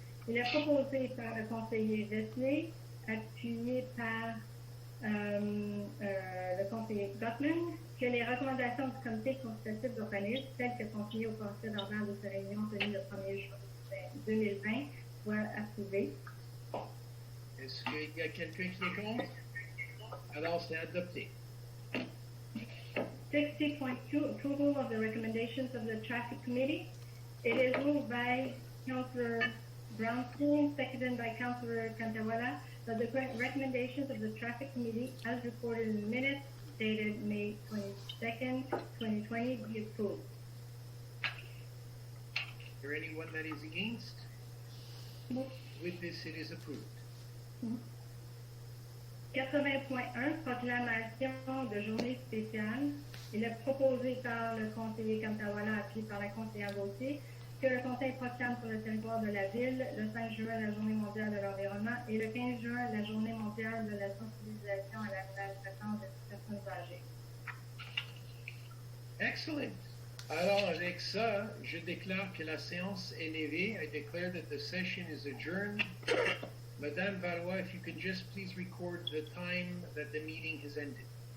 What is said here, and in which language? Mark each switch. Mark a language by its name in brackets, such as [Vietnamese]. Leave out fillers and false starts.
[French] Il est proposé par le conseiller Wesley, appuyé par le conseiller Gottman, que les recommandations du comité consultatif d'urbanisme, telles que sont signées au conseil d'ordinaire de sa réunion tenue le 1er juin 2020, soient approuvées. Est-ce qu'il y a quelqu'un qui est contre? Alors, c'est adopté. [English] 60.2, approval of the recommendations of the traffic committee. It is moved by Councillor Brownstein, seconded by Councillor Cantarola, that the recommendations of the traffic committee, as reported in the minutes dated May 22nd, 2020, be approved. Is there anyone that is against? No. With this, it is approved. [French] 80.1, proclamation de journée spéciale. Il est proposé par le conseiller Kamtawala, appuyé par la conseillère Gauthier, que le Conseil proclame sur le territoire de la ville le 5 juin la Journée mondiale de l'environnement et le 15 juin la Journée mondiale de la sensibilisation à la maltraitance des personnes âgées. Excellent. Alors, avec ça, je déclare que la séance est levée. [English] I declare that the session is adjourned. Madame Valois, if you could just please record the time that the meeting has ended.